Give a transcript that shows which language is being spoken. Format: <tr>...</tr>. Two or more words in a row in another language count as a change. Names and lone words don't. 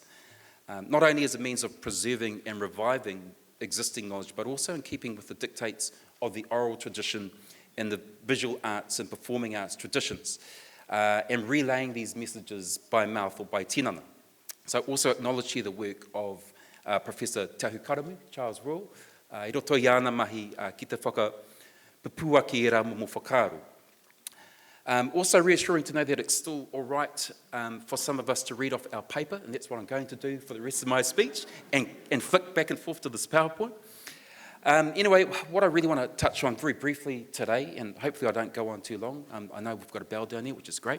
<en>Not only as a means of preserving and reviving existing knowledge, but also in keeping with the dictates of the oral tradition and the visual arts and performing arts traditions, and relaying these messages by mouth or by tinana. So I also acknowledge here the work of Professor Te Ahu Karamu, Charles Royal,</en> <mi>I roto i ana mahi ki te whakapuaki e rā mo whakaro.</mi> <en>Also reassuring to know that it's still all right for some of us to read off our paper, and that's what I'm going to do for the rest of my speech, and flick back and forth to this PowerPoint. Anyway, what I really want to touch on very briefly today, and hopefully I don't go on too long, I know we've got a bell down there, which is great.</en>